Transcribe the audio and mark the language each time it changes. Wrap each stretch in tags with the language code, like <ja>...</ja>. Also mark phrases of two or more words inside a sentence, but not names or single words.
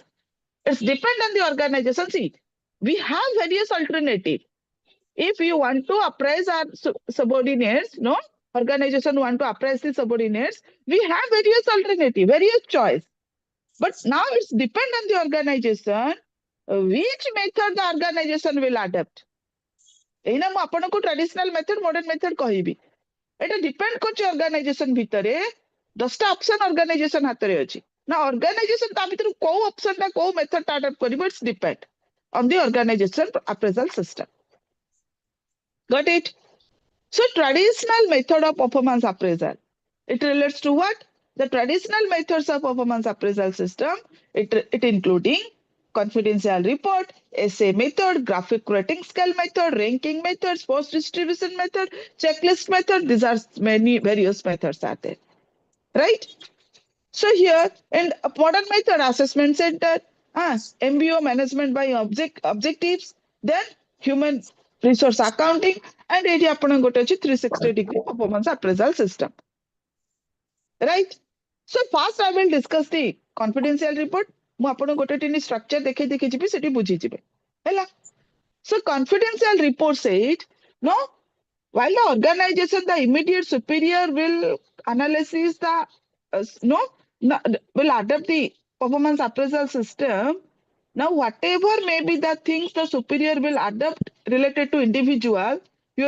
<en>It's depend on the organization. See, we have various alternatives. If you want to appraise our subordinates, no, organization want to appraise the subordinates, we have various alternatives, various choice. But now it's depend on the organization, which method the organization will adopt.</en> <or>ଏଇନା ମୁଁ ଆପଣଙ୍କୁ</or> <en>traditional method modern method</en> <or>କହିବି ଏଟା ଡିପେଣ୍ଡ କରୁଛି ଅର୍ଗାନାଇଜେସନ ଭିତରେ 10ଟା ଅପସନ ଅର୍ଗାନାଇଜେସନ ହାତରେ ଅଛି ନା ଅର୍ଗାନାଇଜେସନ ତା ଭିତରୁ କୋଉ ଅପସନ ଟା କୋଉ ମେଥଡ ଟା ଆଡପ୍ଟ କରିବ</or> <en>it's depend on the organization appraisal system. Got it? So traditional method of performance appraisal. It relates to what? The traditional methods of performance appraisal system, it including confidential report, essay method, graphic rating scale method, ranking methods, post distribution method, checklist method. These are many various methods are there, right? So here in modern method assessment center, MBO management by objectives, then human resource accounting, and</en> <or>ଏଠି ଆପଣ ଗୋଟେ ଅଛି</or> <en>360 degree performance appraisal system, right? So first I will discuss the confidential report.</en> <or>ମୁଁ ଆପଣଙ୍କୁ ଗୋଟେ ଟିନି structure ଦେଖେଇ ଦେଖେଇ ଯିବି ସେଠି ବୁଝିଯିବେ ହେଲା</or> <en>so confidential report said no while the organization the immediate superior will analysis the no will adopt the performance appraisal system now whatever may be the things the superior will adopt related to individual your</en>